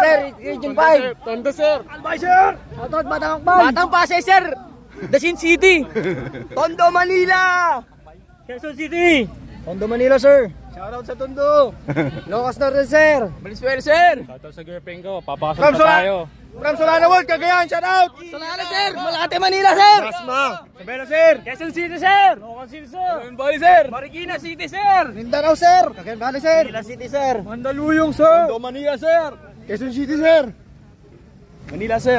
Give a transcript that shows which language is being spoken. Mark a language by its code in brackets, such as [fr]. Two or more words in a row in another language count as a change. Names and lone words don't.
[tl] Sir, Region 5. Tondo, sir. Albay, sir. Shoutout Batang Akbay. Batang Pasay, sir. Dasin City. Tondo, Manila. Quezon City. Tondo, Manila, sir. Shoutout sa Tondo. Locos Norte, sir. Valenzuela, sir. Shoutout sa girlfriend ko, papasok na tayo. From Solana World, Cagayan, shoutout. Solana, sir. Malate, Manila, sir. Dasma. Isabela, sir. Quezon City, sir. Caloocan City, sir. Cagayan Valley, sir. Marikina City, sir. Mindanao, sir. Cagayan Valley, sir. Manila City, sir. Mandaluyong, sir. Tondo, Manila, sir. Quezon City, sir. Manila, sir.